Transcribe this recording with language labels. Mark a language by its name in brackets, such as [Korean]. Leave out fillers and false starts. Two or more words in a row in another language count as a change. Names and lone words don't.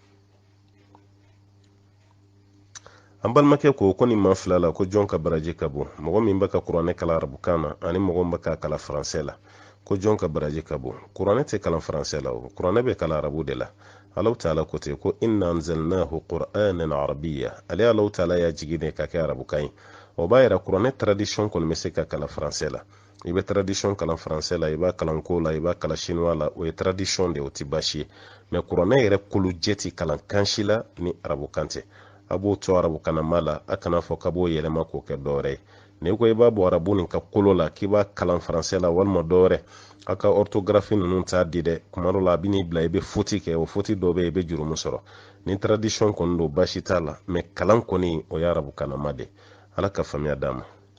[Bambara] an balimakɛ ko nin ma fila la ko jɔn ka baraji ka bon mɔgɔ min bɛ ka kuranɛ kalan arabukan na ani mɔgɔ min bɛ ka kalan faransɛ la ko jɔn ka baraji ka bon kuranɛ tɛ kalan faransɛ la o kuranɛ bɛ kalan arabu de la Allahu ta'ala ko ten ko [Arabic] إنا أنزلناه قرآنا عربيا [Bambara] ale [Arabic] الله تعالى [Bambara] y'a jigi de ka kɛ arabukan ye o b'a yira kuranɛ tradition kɔni bɛ se ka kalan faransɛ la i bɛ tradition kalan faransɛ la i b'a kalan ko la i b'a kalan chinois la o ye tradition de o tɛ baasi ye mais kuranɛ yɛrɛ kolojɛ tɛ kalan kan si la ni arabukan tɛ a b'o to arabukanama la a kana fɔ k'a b'o yɛlɛma k'o kɛ dɔwɛrɛ ye n'i ko i b'a bɔ arabu nin ka kolo la k'i b'a kalan faransɛ la walima dɔwɛrɛ a ka orthographe ninnu t'a di dɛ kuma dɔ la a bɛ n'i bila i bɛ foti kɛ o foti dɔ bɛ yen i bɛ jurumu sɔrɔ ni tradition kɔni don baasi t'a la mais kalan kɔni o ye arabukanama de ala ka faamuya d'an ma